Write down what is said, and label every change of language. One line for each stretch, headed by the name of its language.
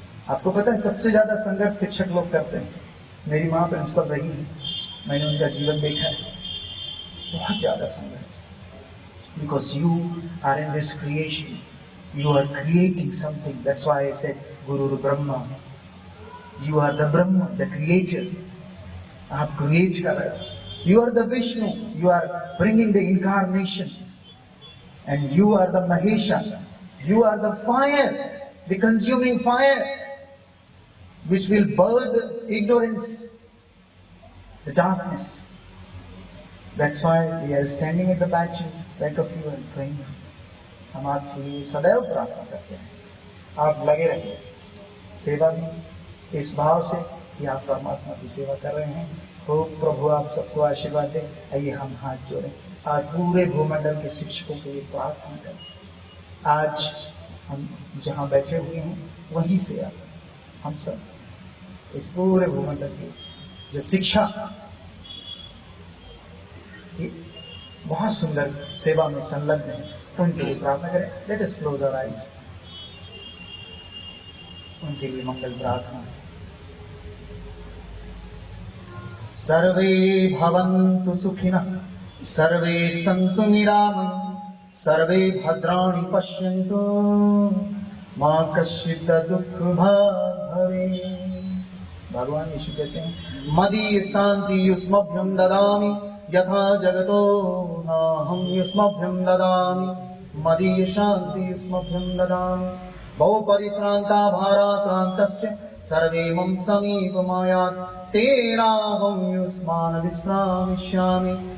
Hindi: आपको पता है सबसे ज्यादा संघर्ष शिक्षक लोग करते हैं। मेरी माँ प्रिंसिपल रही है, मैंने उनका जीवन देखा है। बहुत ज्यादा संघर्ष,
English: Because you are in this creation, you are creating something. That's why I said guru Brahma, you are the Brahma, the creator.
Hindi: आप क्रिएट कर रहे हो।
English: You are the Vishnu, you are bringing the incarnation, and you are the Mahesha, you are the fire, the consuming fire, which will burn the ignorance, the darkness. That's why we are standing at the back of you and praying.
Hindi: हम आपके लिए सदैव प्रार्थना करते हैं। आप लगे रहिए सेवा में, इस भाव से कि आप परमात्मा की सेवा कर रहे हैं। तो प्रभु आप सबको आशीर्वाद दे। आइए हम हाथ जोड़ें और पूरे भूमंडल के शिक्षकों के लिए प्रार्थना करें। आज हम जहाँ बैठे हुए हैं वहीं से हम सब इस पूरे भूमंडल की जो शिक्षा बहुत सुंदर सेवा में संलग्न है, उनके लिए प्रार्थना करें।
English: Let us close our eyes.
Hindi: उनके लिए मंगल प्रार्थना।
Sanskrit: सर्वे भवन्तु सुखिनः, सर्वे सन्तु निरामयाः, सर्वे भद्राणि पश्यन्तु, मा कश्चित् दुःखभाग् भवेत्। भगवान यीशु कहते हैं, मदीय शान्ति युष्मभ्यं ददामि, यथा जगतो नाहं युष्मभ्यं ददामि। मदीय शान्ति युष्मभ्यं ददामि। बहु परिश्रान्ता भाराक्रान्तश्च सर्वे मम समीपमायात्, तेनाहं युष्मान् विश्रामिष्यामि।